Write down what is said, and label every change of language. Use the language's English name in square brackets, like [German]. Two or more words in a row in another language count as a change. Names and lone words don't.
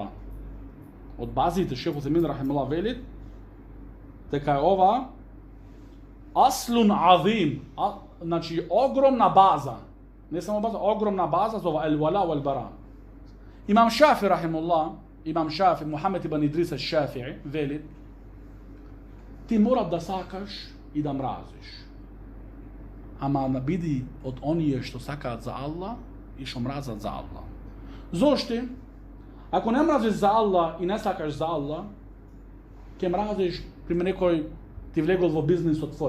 [Macedonian] Од базите Шейх Утемин рахимуллах велит дека е ова [Arabic] أصل عظيم, [Macedonian] значи огромна база. Не само база, огромна база за ова [Arabic] الولاء والبراء. [Macedonian] Имам Шафи рахимуллах, Мухамед ибн Идрис аш-Шафи'i велит: ти мора да сакаш и да мразиш. Ама да биди од оние што сакаат за Аллах и што мразат за Аллах. Зошто? Ако не мразиш за Аллах и не сакаш за Аллах, ќе мразиш пример некој ти влегол во бизнисот твој.